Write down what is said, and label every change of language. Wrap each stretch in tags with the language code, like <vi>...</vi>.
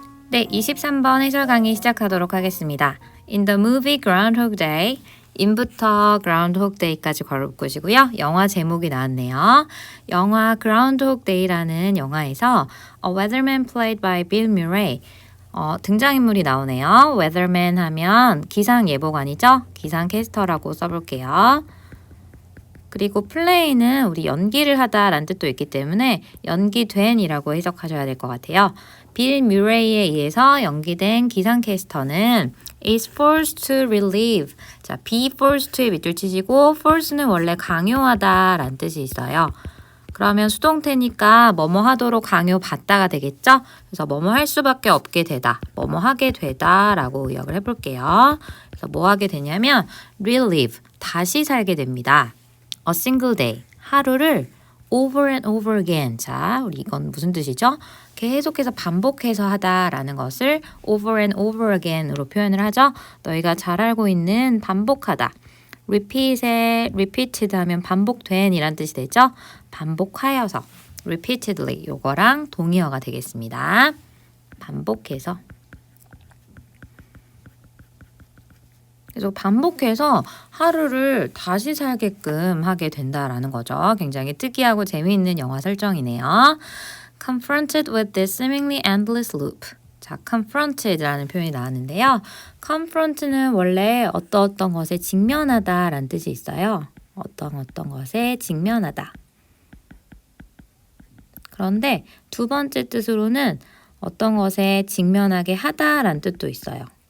<ko>네, 23번 해설 강의 시작하도록 하겠습니다.</ko> <en>In the movie Groundhog Day, in부터 Groundhog Day까지</en> <ko>걸어보시고요. 영화 제목이 나왔네요. 영화 Groundhog Day라는 영화에서</ko> <en>A weatherman played by Bill Murray</en> <ko>등장인물이 나오네요. weatherman 하면 기상예보관이죠. 기상캐스터라고 써볼게요. 그리고 play는 우리 연기를 하다라는 뜻도 있기 때문에 연기된이라고 해석하셔야 될 것 같아요. 빌 뮤레이에 의해서 연기된 기상캐스터는</ko> <en>is forced to relieve.</en> <ko>자, be forced to에 밑줄 치시고 force는 원래 강요하다라는 뜻이 있어요. 그러면 수동태니까 뭐뭐 하도록 강요받다가 되겠죠? 그래서 뭐뭐 할 수밖에 없게 되다, 뭐뭐 하게 되다라고 의역을 해볼게요. 그래서 뭐 하게 되냐면 relive, 다시 살게 됩니다.</ko> <en>A single day,</en> <ko>하루를</ko> <en>over and over again.</en> <ko>자, 우리 이건 무슨 뜻이죠? 계속해서 반복해서 하다라는 것을</ko> <en>over and over again</en> <ko>으로 표현을 하죠. 너희가 잘 알고 있는 반복하다. repeat에 repeated 하면 반복된 이란 뜻이 되죠. 반복하여서 repeatedly 요거랑 동의어가 되겠습니다. 반복해서. 그래서 반복해서 하루를 다시 살게끔 하게 된다라는 거죠. 굉장히 특이하고 재미있는 영화 설정이네요.</ko> <en>Confronted with this seemingly endless loop.</en> <ko>자, confronted라는 표현이 나왔는데요. confront는 원래 어떤 것에 직면하다라는 뜻이 있어요. 어떤 것에 직면하다. 그런데 두 번째 뜻으로는 어떤 것에 직면하게 하다라는 뜻도 있어요.</ko>